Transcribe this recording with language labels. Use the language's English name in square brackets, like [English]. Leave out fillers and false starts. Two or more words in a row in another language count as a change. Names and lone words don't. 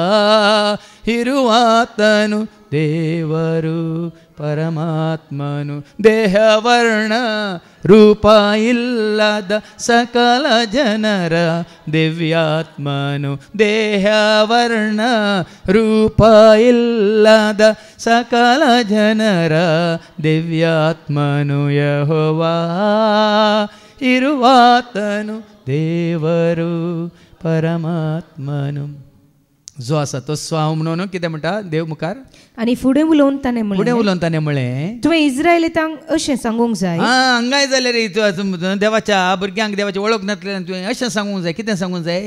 [Kannada] ಇರುವಾತನು ದೇವರು ಪರಮಾತ್ಮನು ದೇಹವರ್ಣ ರೂಪ ಇಲ್ಲದ ಸಕಲ ಜನರ ದಿವ್ಯಾತ್ಮನು ದೇಹವರ್ಣ ರೂಪ ಇಲ್ಲದ ಸಕಲ ಜನರ ದಿವ್ಯಾತ್ಮನು ಯೆಹೋವಾ ಇರುವಾತನು ದೇವರು ಪರಮಾತ್ಮನು [Konkani] जो आसा तो स्वाव म्हणून कितें म्हणटा देव मुखार आनी फुडें उलोवन ताणें म्हळें तुवें इस्रायेलींक अशें सांगूंक जाय. हांगाय जाल्यार देवाच्या भुरग्यांक देवाची वळख नासलेल्यान तुवें अशें सांगूंक जाय. कितें सांगूंक जाय?